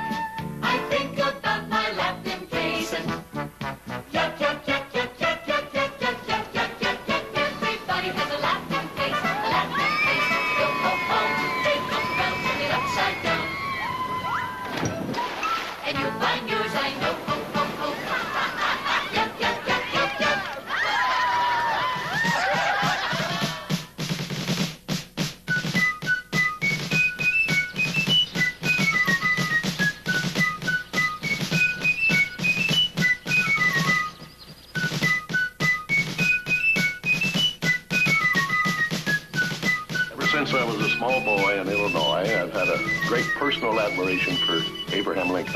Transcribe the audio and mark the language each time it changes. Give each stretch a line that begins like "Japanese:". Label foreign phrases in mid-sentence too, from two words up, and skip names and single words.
English: I think about my laughing face and yak yak yak yak yak yak yak yak yak yak yak yak. Everybody has a laughing face, a laughing face. Ho ho ho, they come round, turn it upside down, and you'll find yours. I know. Ho ho ho, ha ha ha ha, yak yak yak yak yak. Since I was a small boy in Illinois, I've had a great personal admiration for Abraham Lincoln.